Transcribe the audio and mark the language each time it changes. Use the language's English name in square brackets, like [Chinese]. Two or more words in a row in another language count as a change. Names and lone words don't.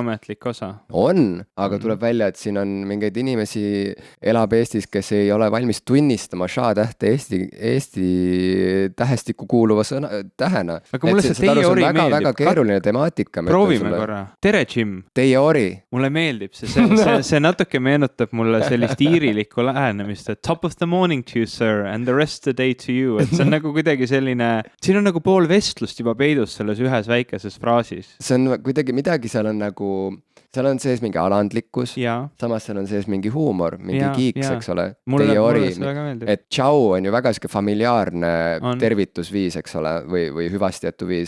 [Estonian] On, aga tuleb välja, et siin on mingeid inimesi elab Eestis, kes ei ole valmis tunnistama ša-tähte Eesti tähestikku kuuluva tähena. Aga mulle see teie ori meeldib. Väga keeruline temaatika. Proovime korra. Tere, Jim. Teie ori. Mulle meeldib see natuke meenutab mulle sellist iirilikku lähenemist, et [English] top of the morning to you, sir, and the rest of the day to you. [Estonian] Et see on nagu kuidagi selline, siin on nagu pool vestlust juba peidus selles ühes väikeses fraasis. See on kuidagi midagi, seal on sees mingi alandlikkus, samas seal on sees mingi huumor, mingi kiiks, eks ole. Teie ori, et tšau on ju väga siuke familiaarne tervitusviis, eks ole, või hüvastijätuviis.